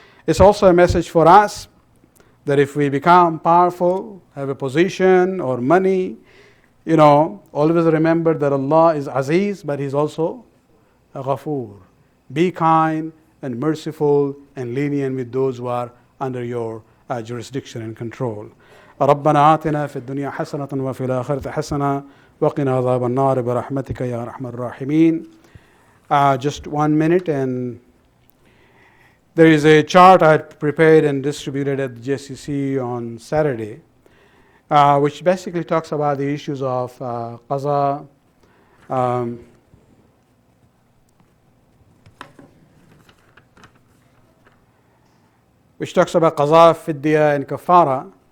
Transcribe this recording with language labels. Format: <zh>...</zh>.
<en>It's also a message for us that if we become powerful, have a position or money, always remember that Allah is Aziz, but He's also a Ghafur. Be kind and merciful and lenient with those who are under your jurisdiction and control.</en> <ar>ربنا آتنا في الدنيا حسنة وفي الآخرة حسنة وقنا عذاب النار برحمتك يا أرحم الراحمين.</ar> <en>Just 1 minute, and there is a chart I had prepared and distributed at the JCC on Saturday, which basically talks about the issues of qaza, which talks about qaza, fidya, and kafara.</en>